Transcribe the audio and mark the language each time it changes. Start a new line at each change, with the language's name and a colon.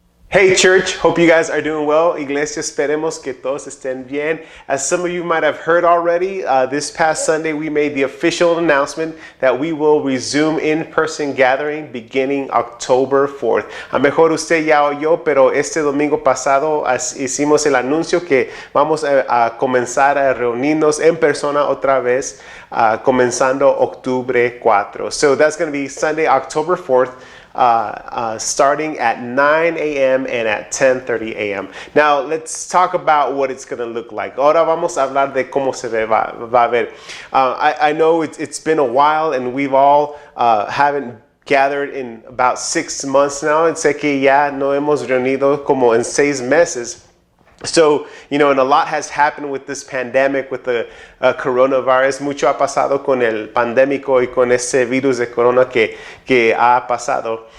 English: Hey church, hope you guys are doing well.
Spanish: Iglesia, esperemos que todos estén bien.
English: As some of you might have heard already, this past Sunday we made the official announcement that we will resume in-person gathering beginning October 4th.
Spanish: A mejor usted ya oyó, pero este domingo pasado hicimos el anuncio que vamos a comenzar a reunirnos en persona otra vez, comenzando octubre 4.
English: So that's going to be Sunday, October 4th. Starting at 9 a.m. and at 10:30 a.m. Now, let's talk about what it's going to look like.
Spanish: Ahora vamos a hablar de cómo se va a ver.
English: I know it's been a while and we've all haven't gathered in about 6 months now.
Spanish: And sé que ya no hemos reunido como en 6 meses.
English: So, and a lot has happened with this pandemic, with the coronavirus.
Spanish: Mucho ha pasado con el pandémico y con ese virus de corona que ha pasado.